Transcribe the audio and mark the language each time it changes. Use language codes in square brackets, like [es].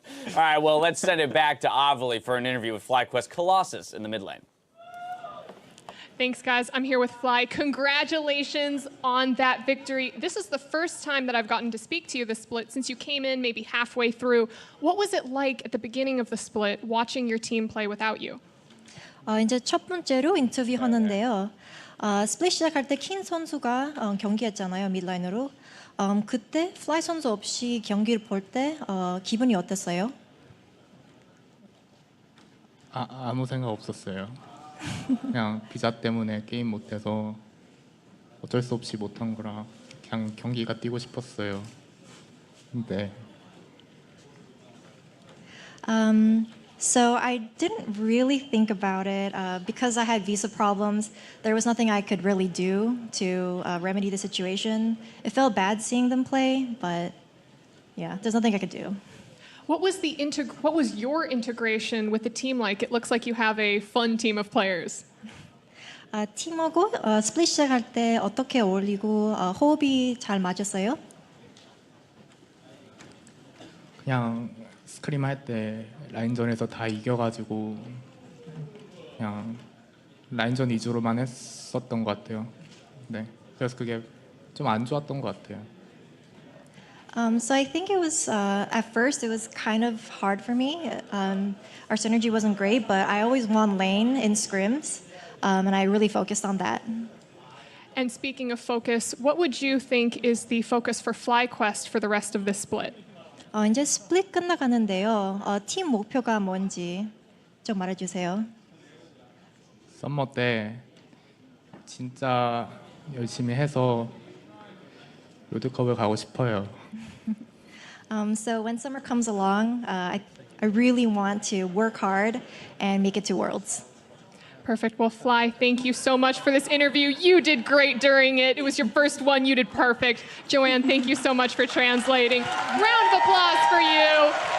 [en] All right, well, let's send it back to Avali for an interview with FlyQuest Colossus in the mid lane. Thanks, guys. I'm here with Fly. Congratulations on that victory. This is the first time that I've gotten to speak to you this split since you came in maybe halfway through. What was it like at the beginning of the split watching your team play without you? [ko] 이제 첫 번째로 인터뷰 하는데요. 스플릿 시작할 때 킨 선수가 경기했잖아요, midline으로. 그때 플라이 선수 없이 경기를 볼 때 기분이 어땠어요? 아무 생각 없었어요. 그냥 비자 때문에 게임 못해서 어쩔 수 없이 못한 거라 그냥 경기가 뛰고 싶었어요. 네. [en] So I didn't really think about it because I had visa problems. There was nothing I could really do to remedy the situation. It felt bad seeing them play, but yeah, there's nothing I could do. What was your integration with the team like? It looks like you have a fun team of players. [ko] 팀하고 스플릿 시작할 때 어떻게 어울리고 호흡이 잘 맞았어요? 그냥 스크림 할 때 라인전에서 다 이겨가지고 그냥 라인전 위주로만 했었던 것 같아요. 네, 그래서 그게 좀 안 좋았던 것 같아요. [en] So I think it was at first it was kind of hard for me. Our synergy wasn't great, but I always won lane in scrims, and I really focused on that. And speaking of focus, what would you think is the focus for FlyQuest for the rest of this split? [ko] 이제 스플릿 끝나가는데요. 팀 목표가 뭔지 좀 말해주세요. 썸머 때 진짜 열심히 해서 롤드컵을 가고 싶어요. [en] So when summer comes along, I really want to work hard and make it to Worlds. Perfect. Well, Fly, thank you so much for this interview. You did great during it. It was your first one. You did perfect. Joanne, thank you so much for translating. Round of applause for you.